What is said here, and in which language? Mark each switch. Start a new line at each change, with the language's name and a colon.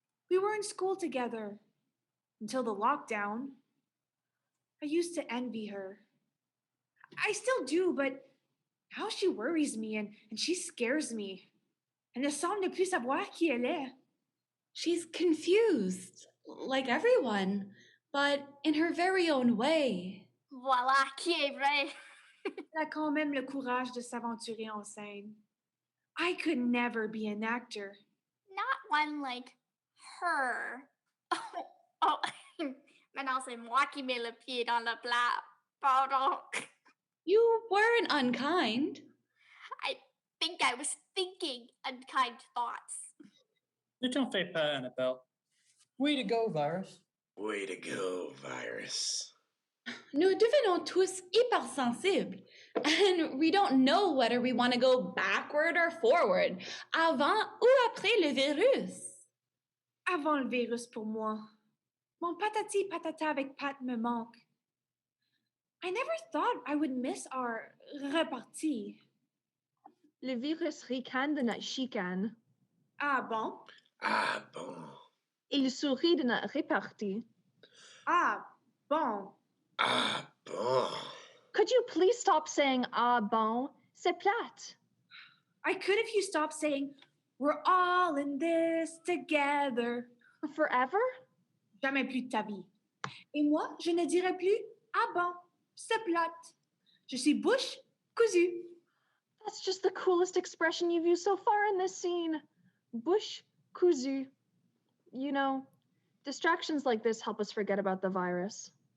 English: We were in school together. Until the lockdown. I used to envy her. I still do, but now she worries me and she scares me.
French: Elle ne semble ne plus savoir qui elle est.
English: She's confused, like everyone, but in her very own way.
French: Voilà qui est vrai. Elle a quand même le courage de s'aventurer en scène.
English: I could never be an actor. Not one like her.
French: Oh, maintenant c'est moi qui mets le pied dans le plat. Pardon.
English: You weren't unkind. I think I was thinking unkind thoughts.
French: Ne t'en fais pas, Annabelle.
English: Way to go, Virus. Way to go, Virus.
French: Nous devenons tous hypersensibles,
English: and we don't know whether we want to go backward or forward,
French: avant ou après le virus. Avant le virus pour moi. Mon patati patata avec Pat me manque.
English: I never thought I would miss our repartie.
French: Le virus ricane de notre chicane. Ah bon? Ah bon. Il sourit de notre répartie. Ah bon. Ah bon.
English: Could you please stop saying ah bon?
French: C'est plate.
English: I could if you stopped saying, we're all in this together. Forever?
French: Jamais plus de ta vie. Et moi, je ne dirai plus, ah bon, c'est plate. Je suis bouche cousue.
English: That's just the coolest expression you've used so far in this scene.
French: Bouche cousue.
English: You know, distractions like this help us forget about the virus.